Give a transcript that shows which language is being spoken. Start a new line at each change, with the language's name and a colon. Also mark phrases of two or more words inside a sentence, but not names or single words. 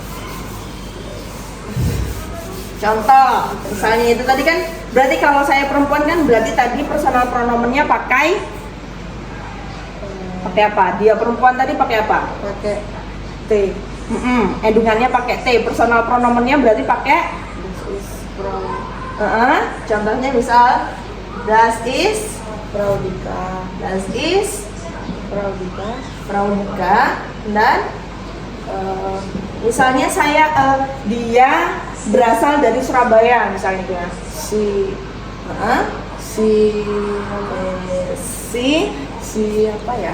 Indonesian: Contoh, misalnya itu tadi kan berarti kalau saya perempuan kan berarti tadi personal pronomennya pakai apa? Dia perempuan tadi pakai apa? Pakai T. Endungannya pakai T. Personal pronomennya berarti pakai contohnya misal
German: das ist
Indonesian: Fraudika, dan misalnya dia berasal dari Surabaya misalnya ya. Si apa ya?